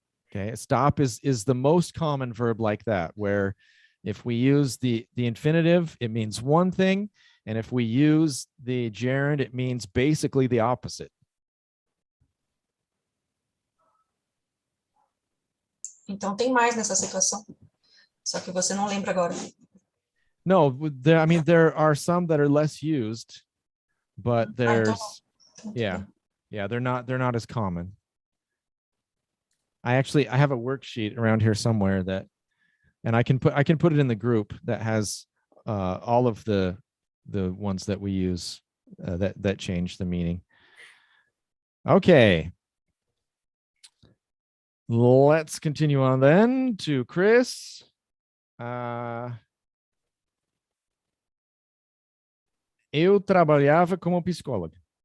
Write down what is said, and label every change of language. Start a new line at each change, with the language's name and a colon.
English: Okay, stop is the most common verb like that, where if we use the infinitive, it means one thing, and if we use the gerund, it means basically the opposite.
Portuguese: Então tem mais nessa situação. Só que você não lembra agora.
English: No, there are some that are less used, but there's yeah, they're not as common. I have a worksheet around here somewhere that, and I can put it in the group that has all of the ones that we use that change the meaning. Okay. Let's continue on then to Chris.
Portuguese: Eu trabalhava como psicóloga.